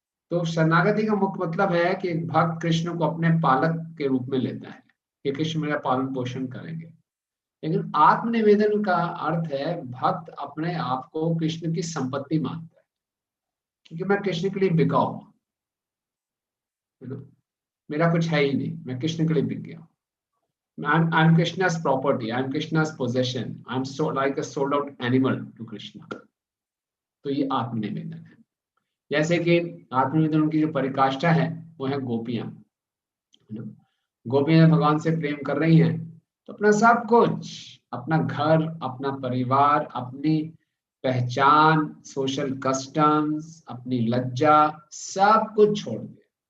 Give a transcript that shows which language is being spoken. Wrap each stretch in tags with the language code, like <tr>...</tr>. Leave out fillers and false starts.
<hi>तो शरणागति का मुख्य मतलब है कि एक भक्त कृष्ण को अपने पालक के रूप में लेता है कि कृष्ण मेरा पालन पोषण करेंगे। लेकिन आत्मनिवेदन का अर्थ है भक्त अपने आप को कृष्ण की संपत्ति मानता है, क्योंकि मैं कृष्ण के लिए बिका हूं, मेरा कुछ है ही नहीं, मैं कृष्ण के लिए बिक गया।</hi> <en>I'm Krishna's property, I'm Krishna's possession, I'm so like a sold out animal to Krishna।</en> <hi>तो ये आत्मनिवेदन है। जैसे कि आत्मनिवेदन की जो परिकाष्ठा है वो है गोपियां। गोपियां भगवान से प्रेम कर रही हैं तो अपना सब कुछ, अपना घर, अपना परिवार, अपनी पहचान, सोशल कस्टम्स, अपनी लज्जा, सब कुछ छोड़ दिया।</hi>